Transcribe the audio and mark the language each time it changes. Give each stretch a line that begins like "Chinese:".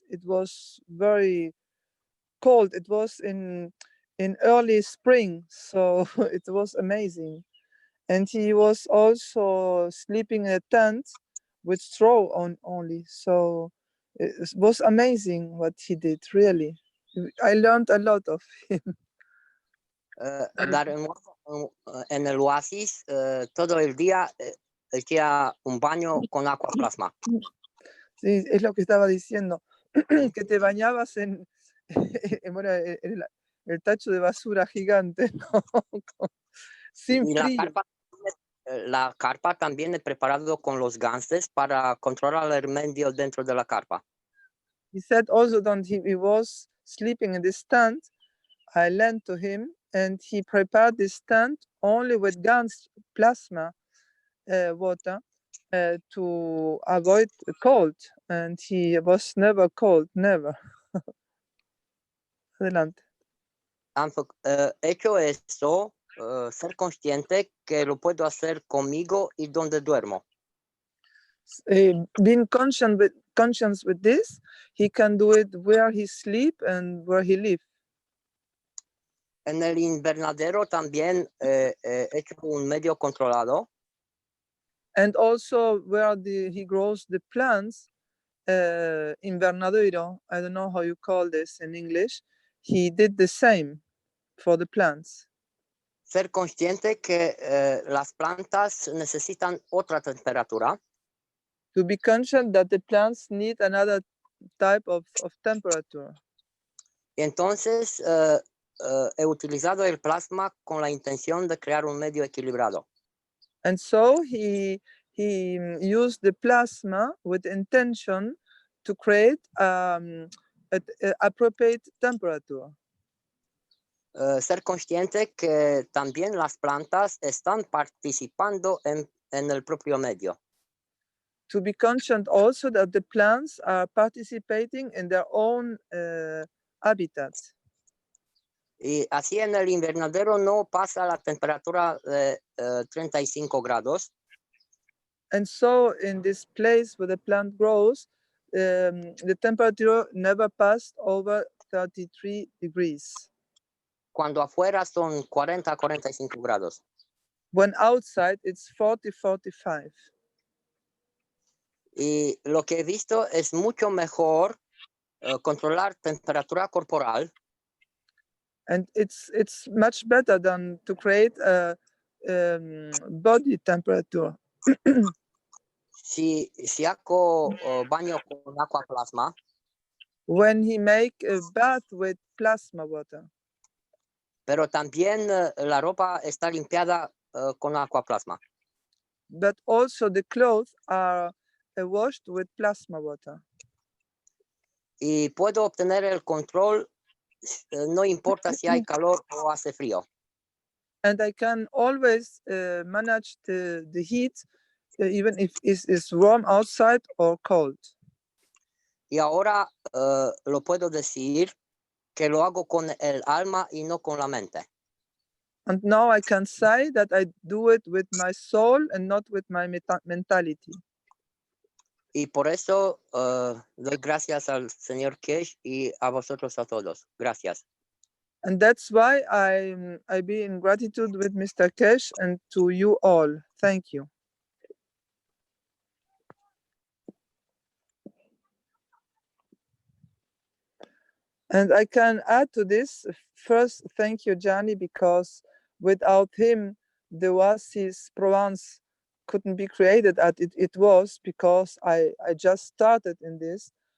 English: It was very cold. It was in early spring, so it was amazing. And he was also sleeping in a tent with straw on only. So it was amazing what he did, really. I learned a lot of him.
Spanish: Dar en el oasis, todo el día hacía un baño con agua plasma. Sí, es lo que estaba diciendo, que te bañabas en, bueno, el tacho de basura gigante, ¿no? Sin Y frío. la carpa también es preparado con los ganses para controlar el medio dentro de la carpa.
English: He said also that he was sleeping in this tent. I lent to him, and he prepared this tent only with Gans plasma water to avoid cold, and he was never cold, never.
Spanish: Adelante. Hecho esto, ser consciente que lo puedo hacer conmigo y donde duermo.
English: Being conscious with this, he can do it where he sleep and where he live.
Spanish: En el invernadero también hecho un medio controlado.
English: And also where he grows the plants, invernadero, I don't know how you call this in English, he did the same for the plants.
Spanish: Ser consciente que las plantas necesitan otra temperatura.
English: To be conscious that the plants need another type of temperature.
Spanish: Y entonces he utilizado el plasma con la intención de crear un medio equilibrado.
English: And so he used the plasma with intention to create an appropriate temperature.
Spanish: Ser consciente que también las plantas están participando en el propio medio.
English: To be conscious also that the plants are participating in their own habitat.
Spanish: Y así en el invernadero no pasa la temperatura de 35 grados.
English: And so in this place where the plant grows, the temperature never passed over 33 degrees.
Spanish: Cuando afuera son 40 a 45 grados.
English: When outside it's 40-45.
Spanish: Y lo que he visto es mucho mejor controlar temperatura corporal.
English: And it's much better than to create a body temperature.
Spanish: Si hago baño con agua plasma.
English: When he make a bath with plasma water.
Spanish: Pero también la ropa está limpiada con agua plasma.
English: But also the clothes are washed with plasma water.
Spanish: Y puedo obtener el control no importa si hay calor o hace frío.
English: And I can always manage the heat even if it's warm outside or cold.
Spanish: Y ahora lo puedo decir que lo hago con el alma y no con la mente.
English: And now I can say that I do it with my soul and not with my mentality.
Spanish: Y por eso doy gracias al señor Keshe y a vosotros a todos. Gracias.
English: And that's why I be in gratitude with Mr. Keshe and to you all. Thank you. And I can add to this, first, thank you, Gianni, because without him, the oasis Provence couldn't be created as it was, because I just started in this.